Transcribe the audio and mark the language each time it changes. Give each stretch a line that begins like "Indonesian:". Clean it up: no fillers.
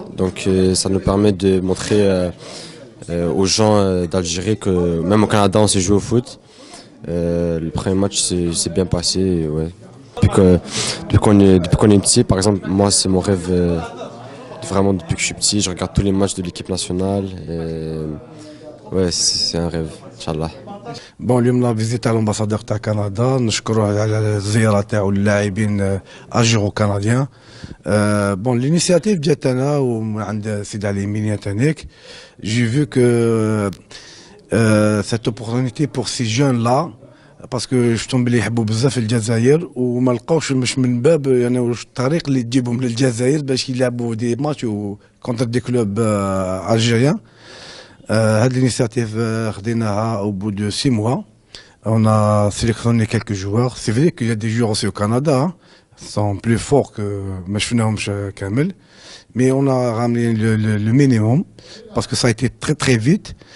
French: Donc ça nous permet de montrer aux gens d'Algérie que même au Canada on sait jouer au foot. Le premier match s'est bien passé. Ouais. Depuis qu'on est petit, par exemple, moi c'est mon rêve. Vraiment depuis que je suis petit, je regarde tous les matchs de l'équipe nationale. Ouais, c'est un rêve, Inch'Allah.
Arabic: Bon, اليوم لا فيزيت على الامباسادور تاع كندا نشكروه على الزياره تاعو للاعبين اجيرو كنديان. Bon, l'initiative جات انا وعند سيد علي مينيا تانيك.
French: J'ai vu que cette opportunité pour ces jeunes là
Arabic: باسكو شفتهم بلي يحبوا بزاف الجزائر وما لقاوش مش من باب يعني الطريق اللي تجيبهم للجزائر باش يلعبوا دي ماتش كونتر دي كلوب الجيريان. هاد l'initiative خديناها
French: au bout de 6 mois. On a sélectionné quelques joueurs. C'est vrai qu'il y a des joueurs aussi au Canada, hein, sont plus forts que
Arabic: ما شفناهمش كامل.
French: Mais on a ramené le minimum parce que ça a été très très vite.